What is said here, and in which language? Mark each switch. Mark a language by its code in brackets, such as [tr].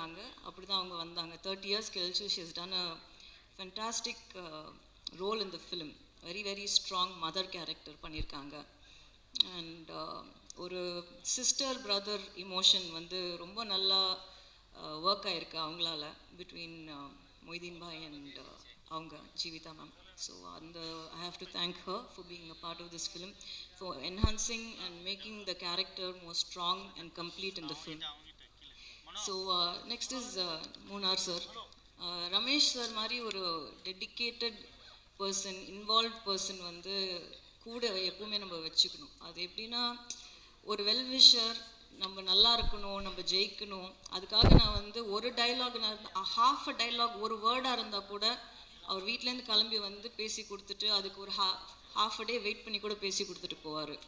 [ta] நாங்கள் அப்படி தான் அவங்க வந்தாங்க. [en] 30 years கழிச்சு she has done a fantastic role in the film. Very strong mother character [ta] பண்ணியிருக்காங்க. அண்ட் ஒரு சிஸ்டர் பிரதர் இமோஷன் வந்து ரொம்ப நல்லா ஒர்க் ஆகிருக்கு அவங்களால, பிட்வீன் மொய்தீன் பாய் அண்ட் அவங்க Jeevitha ma'am. [en] So I have to thank her for being a part of this film, for enhancing and making the character more strong and complete in the film. So next is Moonar sir. [ta] Ramesh sir மாதிரி ஒரு dedicated person, involve person வந்து கூட எப்பவுமே நம்ம வச்சுக்கணும். அது எப்படின்னா, ஒரு வெல்விஷர், நம்ம நல்லா இருக்கணும், நம்ம ஜெயிக்கணும், அதுக்காக நான் வந்து ஒரு டைலாக், நான் ஹாஃப் அ டைலாக், ஒரு வேர்டாக இருந்தால் கூட அவர் வீட்டிலேருந்து கிளம்பி வந்து பேசி கொடுத்துட்டு, அதுக்கு ஒரு ஹாஃப் அ டே வெயிட் பண்ணி கூட பேசி கொடுத்துட்டு போவார்.